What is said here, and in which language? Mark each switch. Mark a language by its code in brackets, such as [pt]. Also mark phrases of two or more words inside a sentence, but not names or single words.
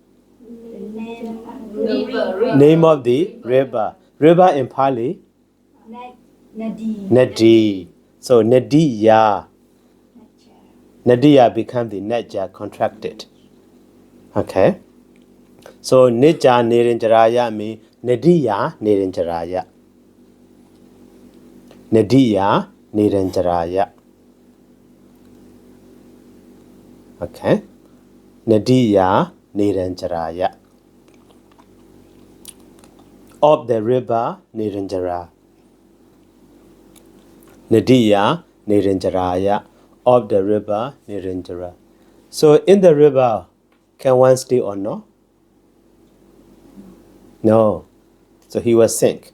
[en] Name of the river. River in Pali? Nadi. So Nadiya. Nadiya become the Naja contracted. Okay. So [pi] Nija Niranjaraya [en] means [pi] Nadiya Niranjaraya. Nadiya Niranjaraya. [en] Okay. [pi] Nadiya Niranjaraya. [en] Of the river Niranjara. [pi] Nadiya Niranjaraya. [en] Of the river Niranjara. So in the river, can one stay or no? No. So he will sink.